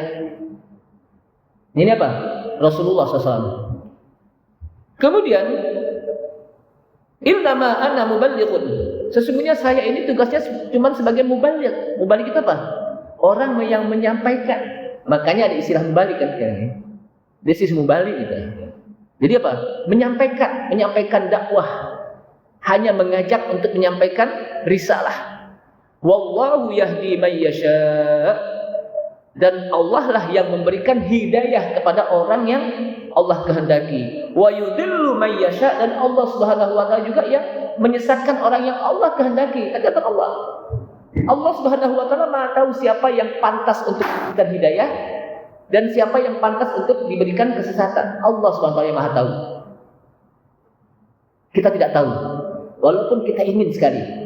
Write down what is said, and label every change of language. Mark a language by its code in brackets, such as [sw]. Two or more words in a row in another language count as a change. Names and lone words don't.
[id] Ini apa? Rasulullah SAW. [ar] Kemudian, innama ana muballighun. [id] Sesungguhnya saya ini tugasnya cuma sebagai muballigh. Muballigh itu apa? Orang yang menyampaikan. Makanya ada istilah muballigh kan sekarang. [en] This is [id] muballigh gitu. Jadi apa? Menyampaikan dakwah. Hanya mengajak untuk menyampaikan risalah. [ar] Wallahu yahdi man yasha. [id] Dan Allah lah yang memberikan hidayah kepada orang yang Allah kehendaki. [ar] Wa yudhillu man yasha, [id] dan Allah [ar] Subhanahu wa taala [id] juga yang menyesatkan orang yang Allah kehendaki. Kata Allah. Allah [ar] Subhanahu wa taala [id] Maha tahu siapa yang pantas untuk diberikan hidayah dan siapa yang pantas untuk diberikan kesesatan. Allah [ar] Subhanahu wa taala [id] yang Maha tahu. Kita tidak tahu, walaupun kita ingin sekali.